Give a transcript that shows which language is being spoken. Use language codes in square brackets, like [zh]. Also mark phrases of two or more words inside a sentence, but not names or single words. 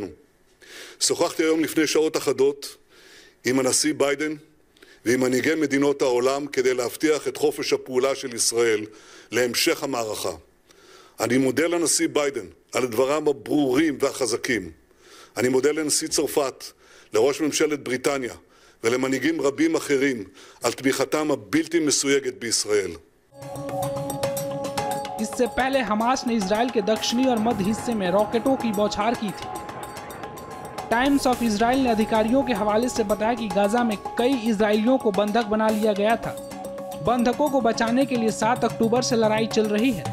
[he] שוחחתי היום לפני שעות אחדות עם הנשיא ביידן ועם מנהיגי מדינות העולם כדי להבטיח את חופש הפעולה של ישראל להמשך המערכה. אני מודה לנשיא ביידן על דבריו הברורים והחזקים. אני מודה לנשיא צרפת, לראש ממשלת בריטניה ולמנהיגים רבים אחרים על תמיכתם הבלתי מסויגת בישראל. [hi] इससे पहले हमास ने इजराइल के दक्षिणी और मध्य हिस्से में रॉकेटों की बौछार की थी। टाइम्स ऑफ इजराइल ने अधिकारियों के हवाले से बताया कि गाजा में कई इजरायलियों को बंधक बना लिया गया था। बंधकों को बचाने के लिए 7 अक्टूबर से लड़ाई चल रही है।